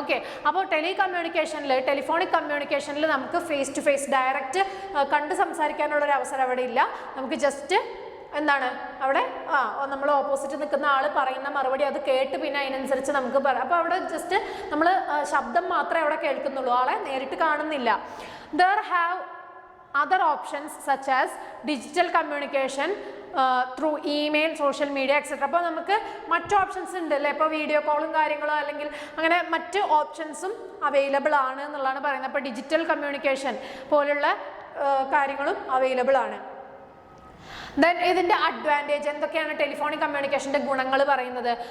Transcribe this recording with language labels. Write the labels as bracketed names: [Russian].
[Malayalam] Okay, അപ്പോൾ telephonic കമ്മ്യൂണിക്കേഷനിൽ നമുക്ക് face to face direct കണ്ട് സംസാരിക്കാനുള്ള ഒരു അവസരം അവിടെ ഇല്ല. നമുക്ക് ജസ്റ്റ് എന്താണ് അവിടെ നമ്മൾ ഓപ്പോസിറ്റ് നിൽക്കുന്ന ആൾ പറയുന്ന മറുപടി അത് കേട്ട് പിന്നെ അതിനനുസരിച്ച് നമുക്ക് പറയാം. അപ്പോൾ അവിടെ ജസ്റ്റ് നമ്മൾ ശബ്ദം മാത്രമേ അവിടെ കേൾക്കുന്നുള്ളൂ, ആളെ നേരിട്ട് കാണുന്നില്ല. [English] There have other options such as digital communication through email, social media etc. [Malayalam] അപ്പോൾ നമുക്ക് മറ്റ് ഓപ്ഷൻസ് ഉണ്ട് അല്ലേ. ഇപ്പോൾ വീഡിയോ കോളും കാര്യങ്ങളോ അല്ലെങ്കിൽ അങ്ങനെ മറ്റ് ഓപ്ഷൻസും അവൈലബിൾ ആണ് എന്നുള്ളതാണ് പറയുന്നത്. അപ്പോൾ ഡിജിറ്റൽ കമ്മ്യൂണിക്കേഷൻ പോലുള്ള കാര്യങ്ങളും അവൈലബിൾ ആണ്. ദെൻ ഇതിൻ്റെ അഡ്വാൻറ്റേജ് എന്തൊക്കെയാണ്, ടെലിഫോണിക് കമ്മ്യൂണിക്കേഷൻ്റെ ഗുണങ്ങൾ പറയുന്നത്.